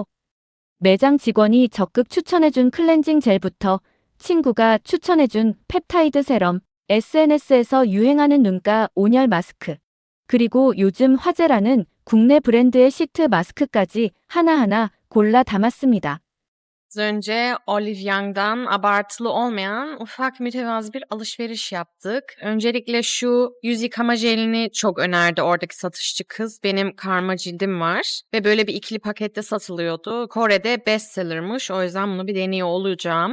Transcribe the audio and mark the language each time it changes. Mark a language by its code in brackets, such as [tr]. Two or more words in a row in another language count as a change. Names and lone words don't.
[ko] 매장 직원이 적극 추천해준 클렌징 젤부터 친구가 추천해준 펩타이드 세럼, SNS에서 유행하는 눈가 온열 마스크, 그리고 요즘 화제라는 국내 브랜드의 시트 마스크까지 하나하나 골라 담았습니다. [tr] Az önce Olive Young'dan abartılı olmayan ufak mütevazı bir alışveriş yaptık. Öncelikle şu yüz yıkama jelini çok önerdi oradaki satışçı kız. Benim karma cildim var ve böyle bir ikili pakette satılıyordu. Kore'de bestseller'mış, o yüzden bunu bir deniyor olacağım.